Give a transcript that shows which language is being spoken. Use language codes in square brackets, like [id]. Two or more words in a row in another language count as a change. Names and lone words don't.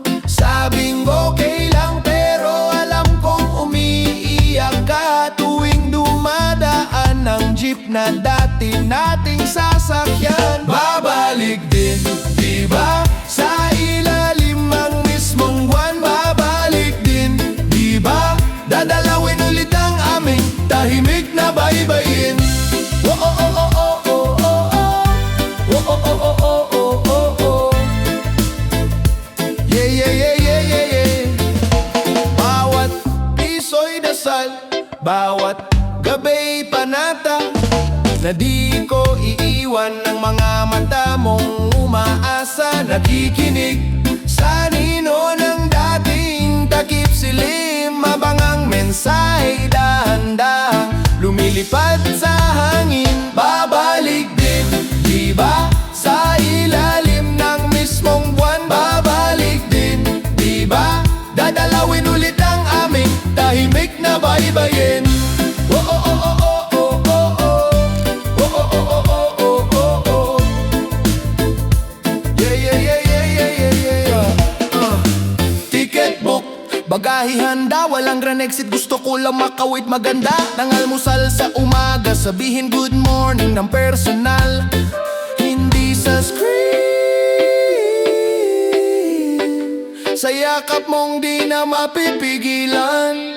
[tl] Sabing okay lang, pero alam kong umiiyak ka tuwing dumadaan ng jeep na dati nating sasakyan. Babalik din, diba? Sa ilalim ang mismong buwan, babalik din, diba? Dadalawin ulit ang aming tahimik na baybayin. Oh, oh, oh, oh, oh, oh, oh, oh. Oh, oh, oh, oh, oh, oh, oh, oh. Yeah, yeah, yeah, yeah, yeah, yeah. Bawat piso'y dasal, bawat gabay panata, na di ko iiwan ng mga mata mong umaasa, nakikinig sa nino ng dating takip silim, mabangang mensahe dahan-dahan lumilipad sa hangin. Babalik din, diba? Sa ilalim ng mismong buwan, babalik din, diba? Dadalawin ulit ang aming tahimik na baybayin. Oh, oh, oh, oh, oh, oh, oh, oh. Oh, oh, oh, oh, oh, oh, oh, oh. Yeah, yeah, yeah, yeah, yeah, yeah, yeah. [en] Ticket book, [tl] bagahe handa, walang [en] grand exit, [tl] gusto ko lang makawit maganda ng almusal sa umaga, sabihin [en] good morning [tl] ng personal, hindi sa screen, sa yakap mong di na mapipigilan.